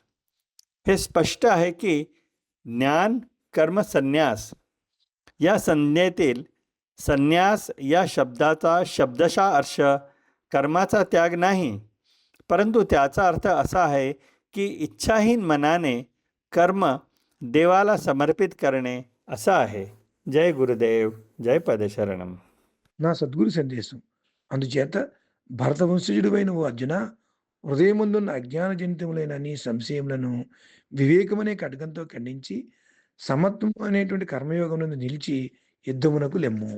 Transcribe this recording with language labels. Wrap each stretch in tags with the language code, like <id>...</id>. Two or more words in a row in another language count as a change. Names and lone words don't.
<mr>हे स्पष्ट आहे की ज्ञान कर्म संन्यास या संज्ञेतील संन्यास या शब्दाचा शब्दशः अर्थ कर्माचा त्याग नाही, परंतु त्याचा अर्थ असा आहे की इच्छाहीन मनाने कर्म देवाला समर्पित करणे असा आहे.</mr> <te>జై గురుదేవ్ జై పదశరణం. నా సద్గురు సందేశం. అందుచేత భరతవంశజుడివైన ఓ అర్జున, హృదయముందున్న అజ్ఞానజనితములైన నీ సంశయములను వివేకమనే ఖడ్గంతో ఖండించి సమత్వం అనేటువంటి కర్మయోగమునందు నిలిచి యుద్ధమునకు లెమ్ము.</te>